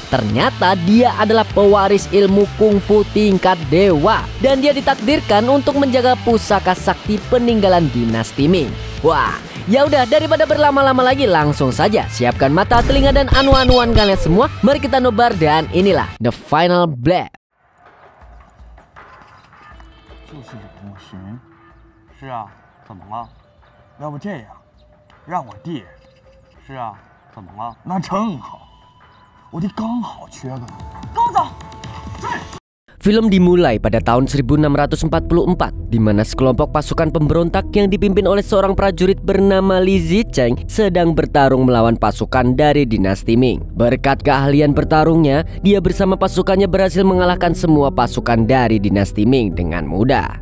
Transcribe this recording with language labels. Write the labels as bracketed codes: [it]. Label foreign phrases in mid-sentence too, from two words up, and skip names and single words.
[id] Ternyata dia adalah pewaris ilmu kungfu tingkat dewa. Dan dia ditakdirkan untuk menjaga pusaka sakti peninggalan dinasti Ming. Wah, ya udah, daripada berlama-lama lagi, langsung saja siapkan mata, telinga, dan anu-anuan kalian semua. Mari kita nobar dan inilah The Final Blade. [zh] 就是有梦寻。是啊，怎么了？要不这样，让我弟。是啊，怎么了？那正好，我弟刚好缺个。跟我走。 [id] Film dimulai pada tahun 1644, di mana sekelompok pasukan pemberontak yang dipimpin oleh seorang prajurit bernama Li Zicheng sedang bertarung melawan pasukan dari dinasti Ming. Berkat keahlian bertarungnya, dia bersama pasukannya berhasil mengalahkan semua pasukan dari dinasti Ming dengan mudah.